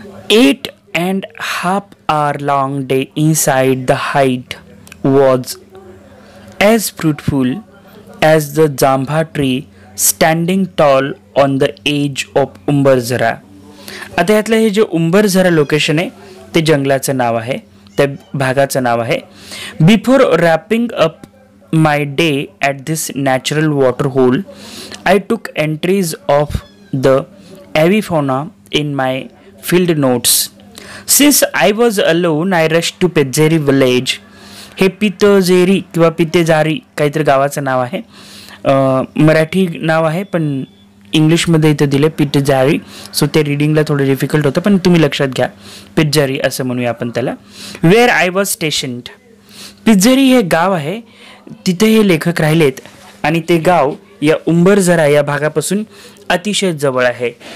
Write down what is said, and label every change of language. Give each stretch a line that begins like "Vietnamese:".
English: 8.5 hour long day inside the hide was as fruitful as the jamba tree standing tall on the edge of Umbarzara.
Marathi: आता यातलं हे जे उंबरझरा location आहे ते जंगलाचं नाव आहे, त्या भागाचं नाव आहे.
English: Before wrapping up my day at this natural water hole I took entries of the avifauna in my field notes. Since I was alone I rush to Pejeri village.
Marathi: हे पितजेरी किंवा पितेजारी काहीतरी गावाचं नाव आहे, मराठी नाव आहे पण इंग्लिशमध्ये इथं दिले पितजारी. सो ते रिडिंगला थोडं डिफिकल्ट होतं पण तुम्ही लक्षात घ्या, पितजारी असं म्हणूया आपण त्याला.
English: Where I was stationed.
Marathi: पितजारी हे गाव आहे, तिथे हे लेखक राहिलेत आणि ते गाव या उंबरझरा या भागापासून अतिशय जवळ आहे.